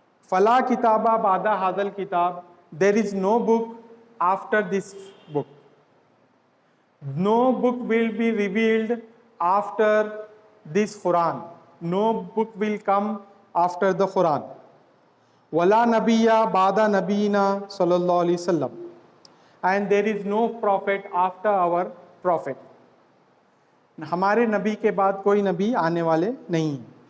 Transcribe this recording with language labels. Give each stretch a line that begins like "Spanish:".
Arabic: فلا کتابہ بعد ھذا الکتاب,
English: there is no book after this book. No book will be revealed after this Quran. No book will come after the Quran.
Arabic: وَلَا نَبِيَّ بَعْدَ نَبِيِّنَا صلی اللہ علیہ وسلم.
English: And there is no prophet after our prophet.
Urdu: ہمارے نبی کے بعد کوئی نبی آنے والے نہیں ہیں.